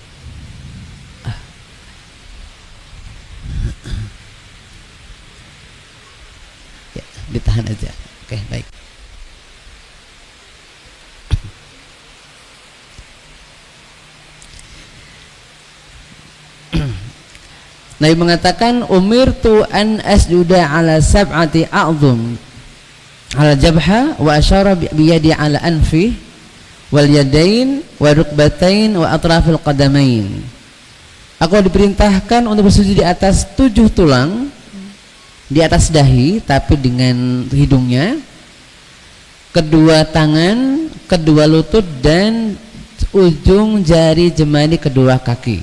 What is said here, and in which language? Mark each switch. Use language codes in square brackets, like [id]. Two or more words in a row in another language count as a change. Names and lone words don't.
[id] Ya, ditahan aja. Oke, baik. Nabi mengatakan [ar] أمرت أن أسجد على سبعة أعظم على الجبهة وأشار بيده على أنفه واليدين والركبتين وأطراف القدمين. [id] Aku diperintahkan untuk bersujud di atas 7 tulang, di atas dahi tapi dengan hidungnya, kedua tangan, kedua lutut dan ujung jari jemari kedua kaki.